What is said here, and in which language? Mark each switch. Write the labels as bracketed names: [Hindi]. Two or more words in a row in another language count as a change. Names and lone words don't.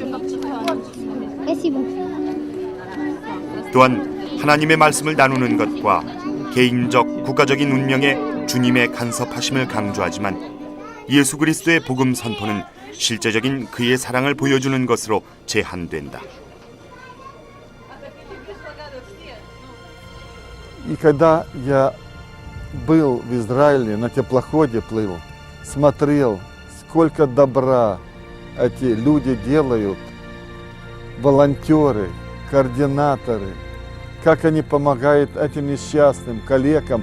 [Korean] 또한 하나님의 말씀을 나누는 것과 개인적, 국가적인 운명에 주님의 간섭하심을 강조하지만 예수 그리스도의 복음 선포는 실제적인 그의 사랑을 보여주는 것으로 제한된다. [Russian] И когда я был в Израиле, на теплоходе плыл, смотрел, сколько добра эти люди делают, волонтеры, координаторы, как они помогают этим несчастным калекам.